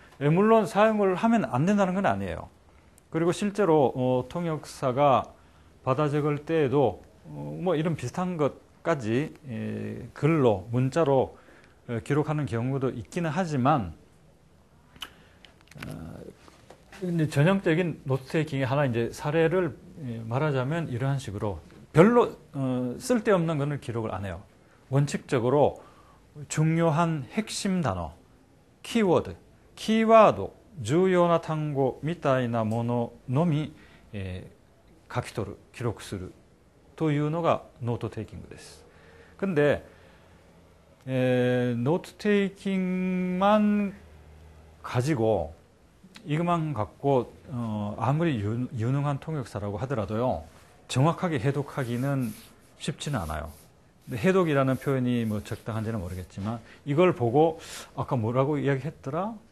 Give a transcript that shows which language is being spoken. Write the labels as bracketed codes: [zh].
[ko] 물론 사용을 하면 안 된다는 건 아니에요. 그리고 실제로 통역사가 받아 적을 때에도 뭐 이런 비슷한 것까지 글로, 문자로 기록하는 경우도 있기는 하지만, 근데 전형적인 노트 테이킹의 하나 이제 사례를 말하자면 이러한 식으로 별로 쓸데없는 거는 기록을 안 해요. 원칙적으로 중요한 핵심 단어, 키워드, 키워드, [ja] 重要な単語みたいなもののみ書き取る、記録するというのがノートテイキングです。 [ko] 근데 노트 테이킹만 가지고, 이것만 갖고 아무리 유능한 통역사라고 하더라도요, 정확하게 해독하기는 쉽지는 않아요. 해독이라는 표현이 뭐 적당한지는 모르겠지만, 이걸 보고 아까 뭐라고 이야기했더라?